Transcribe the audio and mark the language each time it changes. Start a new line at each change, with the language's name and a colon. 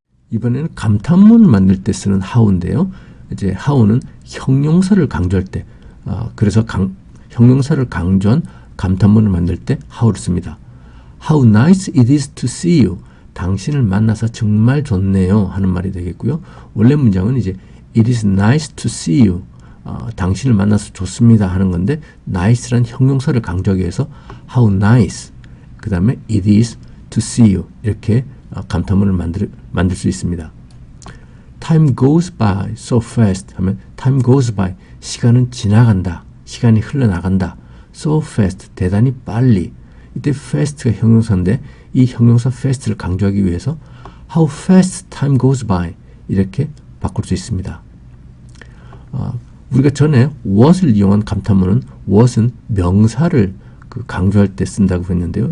Korean: 이번에는 감탄문을 만들 때 쓰는 how인데요. 이제 how는 형용사를 강조할 때, 그래서 형용사를 강조한 감탄문을 만들 때 how를 씁니다.
English: How nice it is to see you.
Korean: 당신을 만나서 정말 좋네요 하는 말이 되겠고요. 원래 문장은 이제
English: It is nice to see you.
Korean: 당신을 만나서 좋습니다 하는 건데 nice란 형용사를 강조하기 위해서 how nice, 그 다음에
English: it is to see you
Korean: 이렇게 감탄문을 만들 수 있습니다.
English: Time goes by so fast
Korean: 하면
English: time goes by,
Korean: 시간은 지나간다, 시간이 흘러나간다.
English: so fast,
Korean: 대단히 빨리. 이때 fast가 형용사인데 이 형용사 fast를 강조하기 위해서
English: how fast time goes by
Korean: 이렇게 바꿀 수 있습니다. 우리가 전에 what을 이용한 감탄문은 what은 명사를 강조할 때 쓴다고 했는데요.